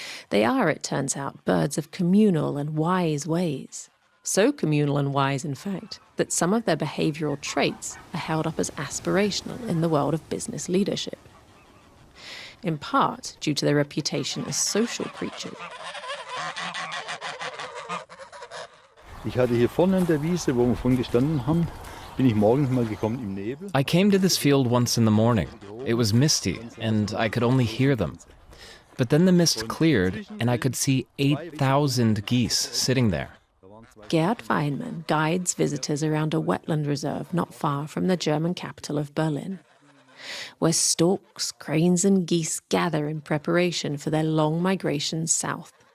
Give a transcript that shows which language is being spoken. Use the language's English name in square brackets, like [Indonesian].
[English] They are, it turns out, birds of communal and wise ways. So communal and wise, in fact, that some of their behavioural traits are held up as aspirational in the world of business leadership. In part due to their reputation as social creatures. [German] Ich hatte hier vorne in der Wiese, wo wir vorhin gestanden haben, bin ich morgens mal gekommen im Nebel. [English] I came to this field once in the morning. It was misty, and I could only hear them. But then the mist cleared, and I could see 8,000 geese sitting there. Gerd Weinmann guides visitors around a wetland reserve not far from the German capital of Berlin, where storks, cranes and geese gather in preparation for their long migrations south.